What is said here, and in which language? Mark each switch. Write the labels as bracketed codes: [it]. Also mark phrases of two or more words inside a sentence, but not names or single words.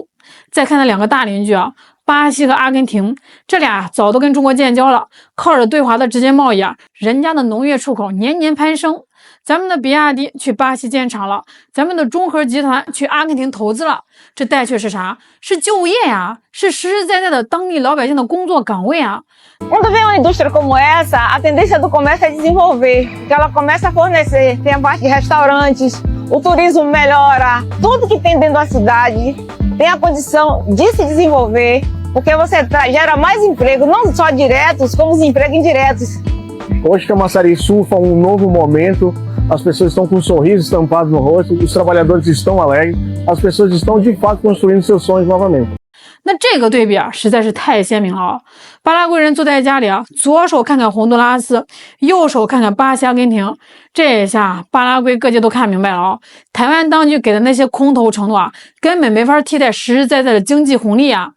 [zh] 再看那两个大邻居啊，巴西和阿根廷，这俩早都跟中国建交了，靠着对华的直接贸易啊，人家的农业出口年年攀升。咱们的比亚迪去巴西建厂了，咱们的中核集团去阿根廷投资了，这带去是啥？是就业呀，是实实在在的当地老百姓的工作岗位啊。 [pt] Quando vem uma indústria como essa, a tendência do comércio é desenvolver, que ela começa a fornecer, tem a parte de restaurantes, o turismo melhora, tudo que tem dentro da cidade tem a condição de se desenvolver, porque você gera mais emprego, não só diretos, como os empregos indiretos. Hoje Camaçari surfa um novo momento, as pessoas estão com um sorriso estampado no rosto, os trabalhadores estão alegres, as pessoas estão de fato construindo seus sonhos novamente. [zh] 那这个对比啊，实在是太鲜明了啊！巴拉圭人坐在家里啊，左手看看洪都拉斯，右手看看巴西、阿根廷，这下巴拉圭各界都看明白了啊！台湾当局给的那些空头承诺啊，根本没法替代实实在在的经济红利啊！